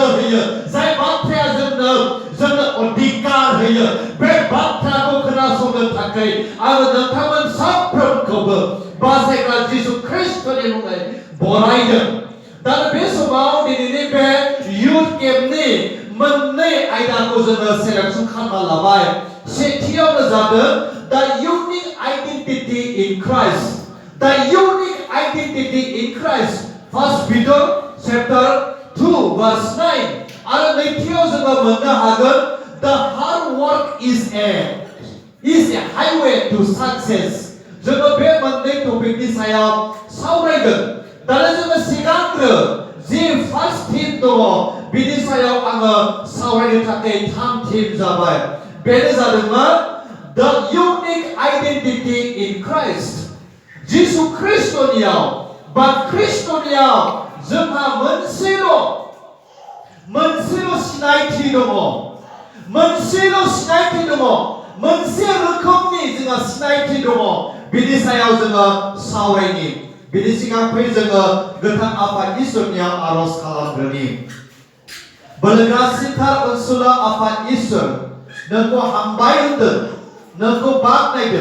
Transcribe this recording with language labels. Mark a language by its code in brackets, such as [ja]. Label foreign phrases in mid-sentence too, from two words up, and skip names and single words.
[brx] होयो जाय बाथ्राया जोंनो अधिकार होयो बे बाथ्राखौ खोनासंनो थाखाय आङो नोंथांमोन साफ्रोमखौबो बासायग्रा जिसु ख्रिस्ट'नि मुङै बरायदों दा बे समाव दिनैनि बे युथ केम्पनि मोननै आयदाखौ जोङो सेलेक्सन खालामना लाबाय सेथियावनो जादों [en] the unique identity in Christ the unique identity in Christ 1 Peter chapter 2 verse 9 [brx] आरो नैथियाव जोङो मोननो हागोन [en] the hard work is a highway to success [brx] जोङो बे मोननै टपिकनि सायाव सावरायगोन दा जोङो सिगांग्रो [en] the first theme [brx] दङ बिनि सायाव आङो सावरायनो थाखाय थाम थिम जाबाय बेनो जादोंमोन [en] the unique identity in Christ [brx] जिसु ख्रिस्ट'नियाव बा ख्रिस्ट'नियाव जोंहा मोनसेल' सिनायथि दङ मोनसेल' सिनायथि दङ मोनसे रोखोमनि जोंहा सिनायथि दङ बिनि सायाव जोङो सावरायनि बिनि सिगां फै जोङो गोथां आफा इसोरनियाव आरज खालामग्रोनि बोलोग्रा सिथार ओनसोला आफा इसोर नोंखौ हामबाय होनदों नोंखौ बाख्नायदों